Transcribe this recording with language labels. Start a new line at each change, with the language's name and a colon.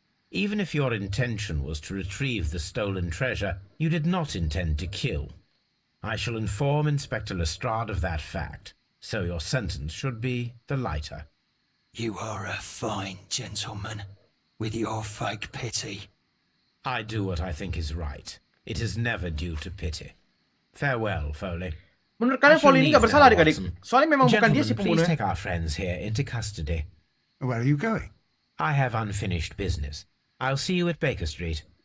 English: Even if your intention was to retrieve the stolen treasure, you did not intend to kill. I shall inform Inspector Lestrade of that fact, so your sentence should be the lighter. You are a fine gentleman, with your fake pity. I do what I think is right. It is never due to pity. Farewell, Foley.
Indonesian: Menurut kalian Foley ini gak bersalah adik-adik? Soalnya memang bukan dia si
English: Gentlemen, please
Indonesian: pembunuhnya.
English: take our friends here into custody. Where are you going? I have unfinished business. I'll see you at Baker Street.